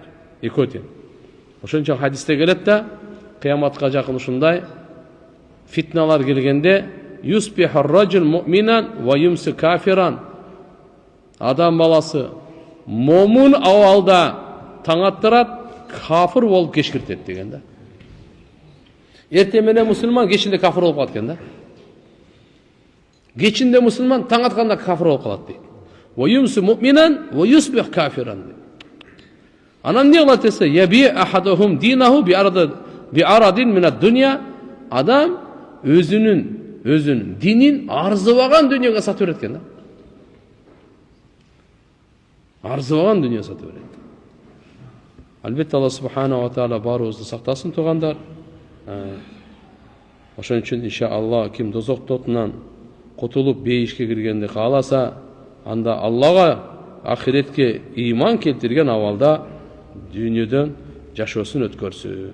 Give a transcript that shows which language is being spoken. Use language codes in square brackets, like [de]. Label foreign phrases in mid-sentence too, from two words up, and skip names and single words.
[ky] Экөө тең. Ошон үчүн хадисте келет да, кыяматка жакын ушундай фитналар келгенде [ar] يصبح الرجل مؤمنا ويمسي كافرا. [ky] Адам баласы момун абалда таң аттырат, кафир болуп кечкиртет деген да. Эртең менен мусулман, кечинде кафир болуп калат экен да. Кечинде мусулман, таң атканда кафир болуп калат дейт. [ar] ويمسي مؤمنا ويصبح كافرا. [ky] Анан не кылат десе, [ar] يبيع أحدهم دينه بعرض من الدنيا. [ky] Адам өзүнүн динин арзыбаган дүйнөгө сатып берет экен да. Арзыбаган дүйнөгө сатып берет. Албетте Алла [ar] سبحانه وتعالى [ky] баарыбызды сактасын тугандар. Ошон үчүн иншалла ким дозок отунан кутулуп бейишке киргенди кааласа, анда Аллага ахиретке ыйман келтирген абалда дүйнөдөн жашоосун өткөрсүн.